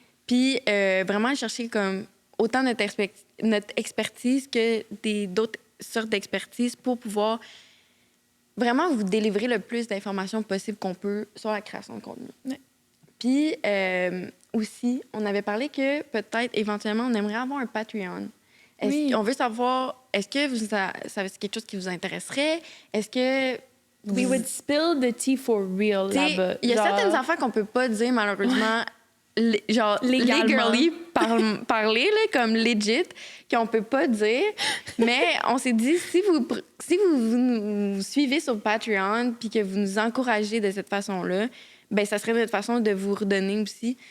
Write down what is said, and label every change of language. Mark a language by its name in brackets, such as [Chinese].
[French] Puis vraiment chercher comme autant notre expertise que d'autres sortes d'expertise pour pouvoir vraiment vous délivrer le plus d'informations possible qu'on peut sur la création de contenu. Puis aussi, on avait parlé que peut-être éventuellement, on aimerait avoir un Patreon. On veut savoir, est-ce que ça c'est quelque chose qui vous intéresserait? Est-ce que... [English] We would spill the tea for real là-bas. [French] Il y a certaines affaires qu'on peut pas dire, malheureusement, legally parler, là, comme legit, qu'on peut pas dire. Mais on s'est dit, si vous nous suivez sur Patreon puis que vous nous encouragez de cette façon-là, ben ça serait notre façon de vous redonner aussi.